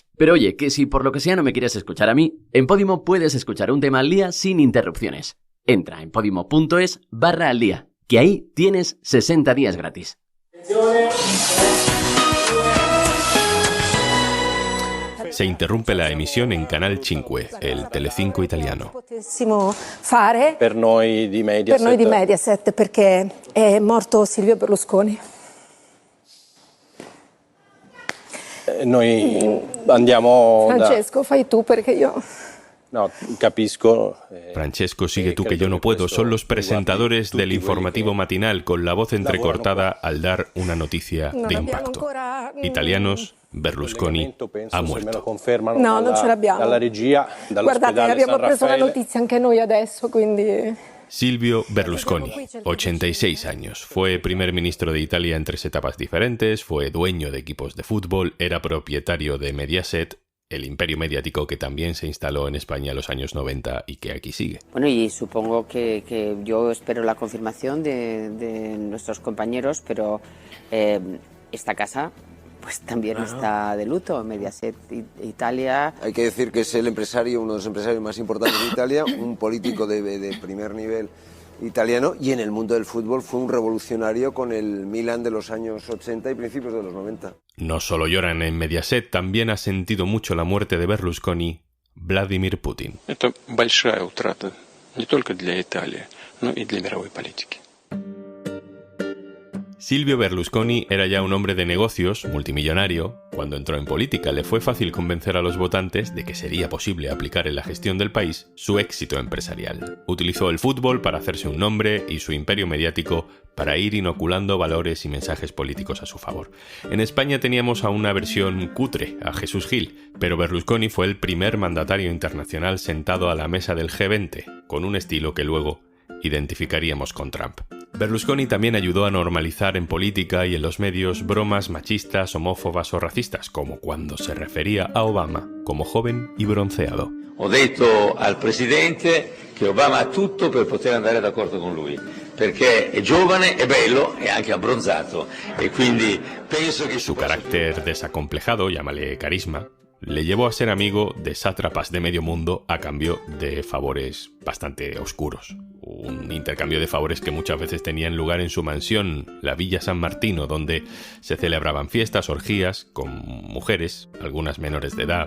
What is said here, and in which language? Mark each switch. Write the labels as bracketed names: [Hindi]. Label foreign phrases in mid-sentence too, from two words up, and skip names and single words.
[Spanish] Pero oye, que si por lo que sea no me quieres escuchar a mí, en Podimo puedes escuchar Un Tema al Día sin interrupciones. Entra en podimo.es/al día, que ahí tienes 60 días gratis. Se interrumpe la emisión en Canal 5, el Telecinco italiano. [Italian] Per noi di Mediaset, perché è morto Silvio Berlusconi. Noi andiamo Francesco, fai tu perché io... No, capisco. Francesco, [Spanish] sigue tú que yo no puedo. Son los presentadores del informativo matinal con la voz entrecortada al dar una noticia de impacto. Italianos, Berlusconi ha muerto. [Italian] No, non ce l'abbiamo. Dalla regia, Guardate, abbiamo preso la notizia anche noi adesso, quindi... [Spanish] Silvio Berlusconi, 86 años. Fue primer ministro de Italia en 3 etapas diferentes, fue dueño de equipos de fútbol, era propietario de Mediaset, el imperio mediático que también se instaló en España en los años 90 y que aquí sigue. Bueno, y supongo que yo espero la confirmación de nuestros compañeros, pero esta casa pues también está de luto. Mediaset Italia. Hay que decir que es el empresario, uno de los empresarios más importantes de Italia, un político de primer nivel italiano, y en el mundo del fútbol fue un revolucionario con el Milan de los años 80 y principios de los 90. No solo lloran en Mediaset, también ha sentido mucho la muerte de Berlusconi Vladimir Putin. [Russian] Это большая утрата не только для Италии, но и для мировой политики. [Spanish] Silvio Berlusconi era ya un hombre de negocios, multimillonario. Cuando entró en política le fue fácil convencer a los votantes de que sería posible aplicar en la gestión del país su éxito empresarial. Utilizó el fútbol para hacerse un nombre y su imperio mediático para ir inoculando valores y mensajes políticos a su favor. En España teníamos a una versión cutre, a Jesús Gil, pero Berlusconi fue el primer mandatario internacional sentado a la mesa del G20, con un estilo que luego identificaríamos con Trump. Berlusconi también ayudó a normalizar en política y en los medios bromas machistas, homófobas o racistas, como cuando se refería a Obama como joven y bronceado. [Italian] Ho detto al presidente che Obama ha tutto per poter andare d'accordo con lui, perché è giovane, è bello e anche abbronzato, e quindi penso che [Spanish] su carácter desacomplejado, llámale carisma, le llevó a ser amigo de sátrapas de medio mundo a cambio de favores bastante oscuros. Un intercambio de favores que muchas veces tenían lugar en su mansión, la Villa San Martino, donde se celebraban fiestas, orgías, con mujeres, algunas menores de edad.